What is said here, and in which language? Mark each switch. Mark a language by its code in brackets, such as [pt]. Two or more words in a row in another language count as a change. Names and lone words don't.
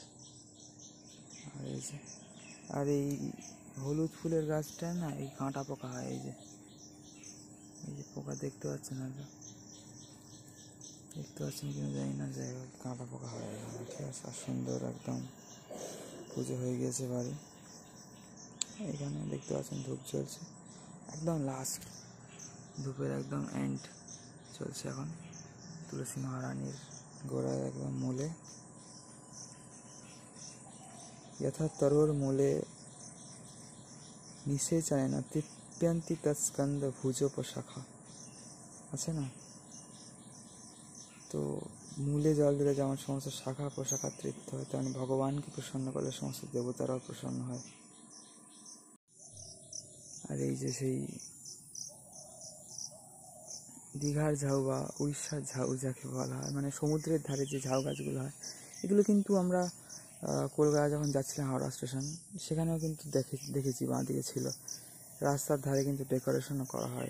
[bn] আর এই যে আর এই হলুদ ফুলের গাছটা না, এই কাঁটা পোকা হয়, এই যে পোকা দেখতে পাচ্ছেন, হয়তো দেখতে পাচ্ছেন কিনা জানি না, যাই হোক কাঁটা পোকা হয়, ঠিক আছে। আর সুন্দর একদম পুজো হয়ে গিয়েছে বাড়ি। এখানে দেখতে পাচ্ছেন ধূপ জ্বলছে, একদম লাস্ট ধূপের একদম এন্ড চলছে এখন। তুলসী মহারানীর গোড়ায় একদম মূলে, [sa] यथा तरोर मूले निषेचन तृप्यन्ति तत्स्कंद भुजोपशाखा [bn] আছে না? তো মূলে জল দিলে যেমন সমস্ত শাখা প্রশাখা তৃপ্ত হয়, তেমন ভগবানকে প্রসন্ন করলে সমস্ত দেবতারাও প্রসন্ন হয়। আর এই যে সেই দীঘার ঝাউ বা উড়িষ্যার ঝাউ যাকে বলা হয়, মানে সমুদ্রের ধারে যে ঝাউ গাছগুলো হয়, এগুলো কিন্তু আমরা কলকাতা যখন যাচ্ছিলাম হাওড়া স্টেশন, সেখানেও কিন্তু দেখেছি বাঁ দিকে ছিল, রাস্তার ধারে কিন্তু ডেকোরেশনও করা হয়।